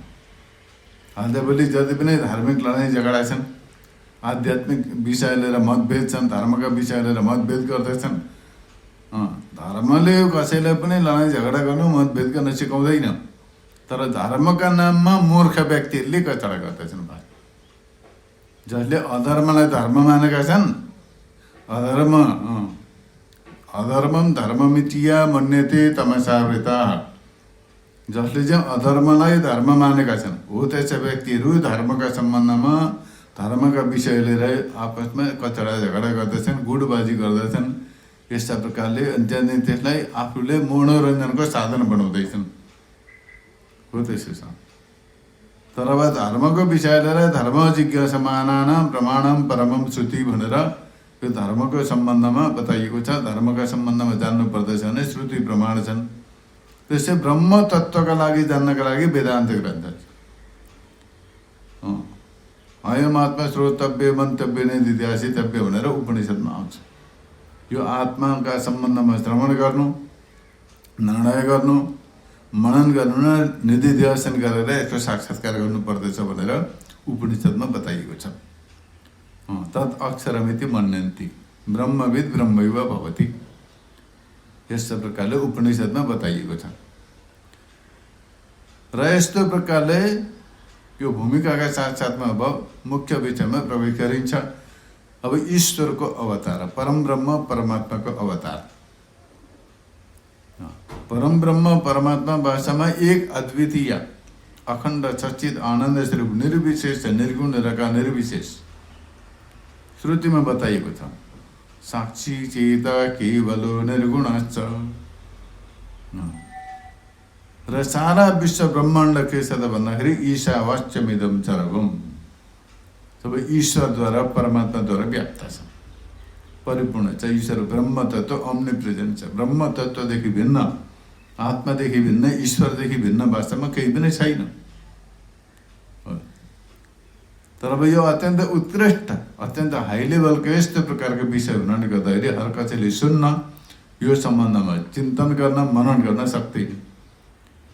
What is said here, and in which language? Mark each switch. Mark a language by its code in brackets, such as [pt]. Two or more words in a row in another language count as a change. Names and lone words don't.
[ne] आजभोलि जति पनि धार्मिक लडाइँ झगडा छन्, आध्यात्मिक विषय लिएर मतभेद छन्, धर्मका विषय लिएर मतभेद गर्दछन्। धर्मले कसैलाई पनि लडाइँ झगडा गर्नु मतभेद गर्न सिकाउँदैन। तर धर्मका नाममा मूर्ख व्यक्तिहरूले कचडा गर्दछन्। जसले अधर्मलाई धर्म मानेका छन्, [sa] अधर्मम धर्ममितिया मन्यते तमसावृता, [ne] जसले चाहिँ अधर्मलाई धर्म मानेका छन् हो त्यस्ता व्यक्तिहरू धर्मका सम्बन्धमा धर्मका विषय लिएर आपसमा कचडा झगडा गर्दछन्, गुडबाजी गर्दछन्। यस्ता प्रकारले त्यहाँदेखि त्यसलाई आफूले मनोरञ्जनको साधन बनाउँदैछन् हो त्यसो छ। तर अब धर्मको विषय लिएर [sa] धर्म जिज्ञासमानानां प्रमाणम परमम श्रुति [ne] भनेर यो धर्मको सम्बन्धमा बताइएको छ। धर्मका सम्बन्धमा जान्नु पर्दछ भने श्रुति प्रमाण छन्। त्यसै ब्रह्म तत्त्वका लागि जान्नका लागि वेदान्त ग्रन्थ छ। [sa] अयम आत्मा श्रोतव्य मन्तव्य नै दिद्यासितव्य [ne] भनेर उपनिषदमा आउँछ। यो आत्माका सम्बन्धमा श्रवण गर्नु, निर्णय गर्नु, मनन गर्नु र निधिध्यासन गरेर यसको साक्षात्कार गर्नुपर्दछ भनेर उपनिषदमा बताइएको छ। [sa] तत् अक्षरमिति मन्यन्ति ब्रह्मविद ब्रह्मैव भवति, [ne] यस्तो प्रकारले उपनिषदमा बताइएको छ। र यस्तो प्रकारले यो भूमिकाका साथसाथमा अब मुख्य विषयमा प्रवेश गरिन्छ। अब ईश्वरको अवतार, परम ब्रह्म परमात्माको अवतार। परम ब्रह्म परमात्मा भाषामा एक अद्वितीय अखण्ड सच्चित आनन्द स्वरूप निर्विशेष निर्गुण निराकार निर्विशेष श्रुतिमा बताइएको छ। [sa] साक्षी चेता केवलो निर्गुणश्च, [ne] र सारा विश्व ब्रह्माण्ड के छ त भन्दाखेरि [sa] ईशावास्यमिदं सर्वम्, [ne] सबै ईश्वरद्वारा परमात्माद्वारा व्याप्त छ, परिपूर्ण छ। ईश्वर ब्रह्म तत्त्व [en] omni present [ne] छ। ब्रह्म तत्त्वदेखि भिन्न, आत्मादेखि भिन्न, ईश्वरदेखि भिन्न वास्तवमा केही पनि छैन। तर अब यो अत्यन्त उत्कृष्ट अत्यन्त [en] high levelको [ne] यस्तो प्रकारको विषय हुनाले गर्दाखेरि हर कसैले सुन्न, यो सम्बन्धमा चिन्तन गर्न मनन गर्न सक्दैन।